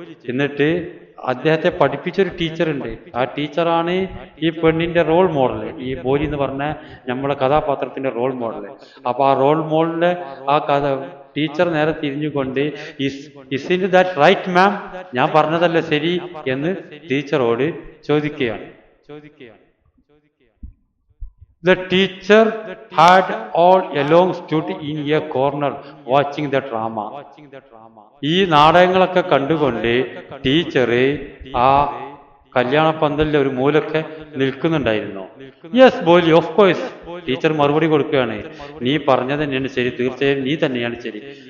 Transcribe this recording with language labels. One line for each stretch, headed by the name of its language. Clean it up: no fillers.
Malayalam: എന്നിട്ട് അദ്ദേഹത്തെ പഠിപ്പിച്ചൊരു ടീച്ചറുണ്ട്. ആ ടീച്ചറാണ് ഈ പെണ്ണിന്റെ റോൾ മോഡൽ. ഈ ബോലി എന്ന് പറഞ്ഞ നമ്മുടെ കഥാപാത്രത്തിന്റെ റോൾ മോഡൽ. അപ്പൊ ആ റോൾ മോഡലിന്റെ ആ കഥ ടീച്ചർ നേരെ തിരിഞ്ഞുകൊണ്ട്,
English: isn't that right ma'am,
Malayalam: ഞാൻ പറഞ്ഞതല്ലേ ശരി എന്ന് ടീച്ചറോട് ചോദിക്കുകയാണ്.
English: The teacher had all along stood in a corner watching the drama.
Malayalam: ഈ നാടകങ്ങളൊക്കെ കണ്ടുകൊണ്ട് ടീച്ചർ ആ കല്യാണ പന്തലിലെ ഒരു മൂലൊക്കെ നിൽക്കുന്നുണ്ടായിരുന്നു.
English: Yes Boli, of course.
Malayalam: ടീച്ചർ മറുപടി കൊടുക്കുകയാണ്, നീ പറഞ്ഞത് തന്നെയാണ് ശരി, തീർച്ചയായും നീ തന്നെയാണ് ശരി.